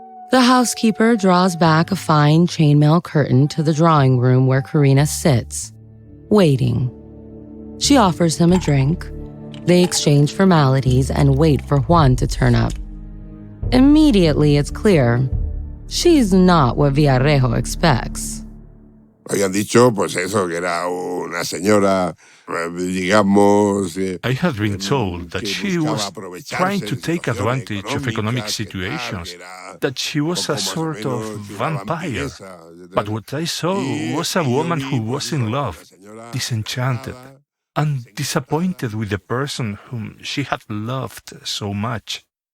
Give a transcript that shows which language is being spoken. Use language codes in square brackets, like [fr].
[en] The housekeeper draws back a fine chainmail curtain to the drawing room where Corinna sits, waiting. She offers him a drink. They exchange formalities and wait for Juan to turn up. Immediately, it's clear she's not what Villarejo expects. [es] Habían dicho, pues eso, que era una señora, digamos... [en] I had been told that she was trying to take advantage of economic situations, that she was a sort of vampire. But what I saw was a woman who was in love, disenchanted, and disappointed with the person whom she had loved so much.